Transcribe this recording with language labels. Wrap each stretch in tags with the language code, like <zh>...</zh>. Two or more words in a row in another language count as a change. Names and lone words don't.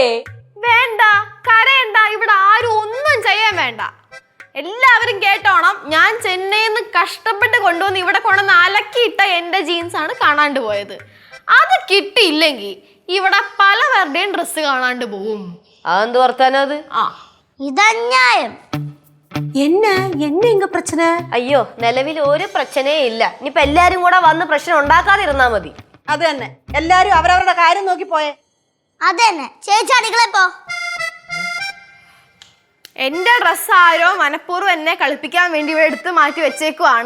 <ml>വേണ്ട, കരയണ്ട. ഇവിടെ ആരും ഒന്നും ചെയ്യാൻ വേണ്ട. എല്ലാവരും കേട്ടോണം, ഞാൻ ചെന്നൈയിൽ നിന്ന് കഷ്ടപ്പെട്ട് കൊണ്ടുവന്ന് ഇവിടെ കൊണ്ടുവന്ന് അലക്കിയിട്ട എന്റെ ജീൻസ് ആണ് കാണാണ്ട് പോയത്. അത് കിട്ടിയില്ലെങ്കിൽ ഇവിടെ പലവരുടെയും ഡ്രസ്സ് കാണാണ്ട് പോവും. അതെന്ത് വർത്താനോ അത്? ആ, ഇതന്യായം.</ml> <ta>என்ன இங்க பிரச்சனை?</ta> <ml>അയ്യോ, നിലവിൽ ഒരു പ്രശ്നേ ഇല്ല. ഇനിയിപ്പോ എല്ലാരും കൂടെ വന്ന് പ്രശ്നം ഉണ്ടാക്കാതിരുന്നാ മതി. അത് തന്നെ, എല്ലാരും അവരവരുടെ കാര്യം നോക്കി പോയേ. അതന്നെ, ചേച്ചി അടുക്കളയിൽ പോ. എന്റെ ഡ്രസ്സ് ആരോ മനഃപൂർവ്വം എന്നെ കളിപ്പിക്കാൻ വേണ്ടി ഇവിടെ എടുത്ത് മാറ്റി വെച്ചേക്കുവാണ്.</ml>